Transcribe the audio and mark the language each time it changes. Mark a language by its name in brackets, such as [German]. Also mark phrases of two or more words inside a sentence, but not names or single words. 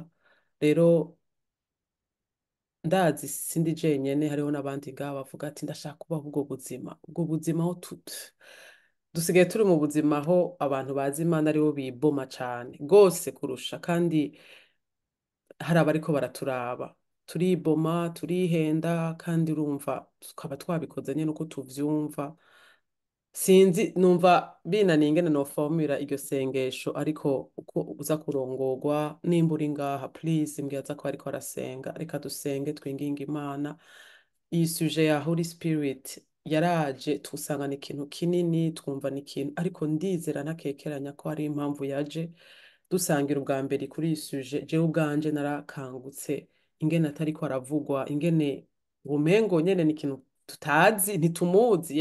[Rundi] Rero ndazi sindi jenyene, hariho n'abandi ngaha bavuga ati ndashaka kubaho ubwo buzima aho dusigaye turi mu buzima aho abantu bazi Imana aribo biboma cane gose kurusha, kandi hari abariko baraturaba turiboma turihenda, kandi urumva tukaba twabikoze nyene uko tuvyumva. Sinzi, numva binaniye ingene nofomira iryo sengesho, ariko uko uza kurongorwa nimba uri ngaha please mbwiza ko ariko arasenga, reka dusenge twinginga Imana. Iyi suje ya [English] Holy Spirit [Rundi] yaraje tusanga ni ikintu kinini, twumva ni ikintu, ariko ndizera ntakekeranya ko hari impamvu yaje. Dusangira ubwa mbere kuri iyi suje, jewe ubwanje narakangutse ingene atariko aravugwa, ingene ubumengo nyene ni ikintu tutazi, ntitumuzi.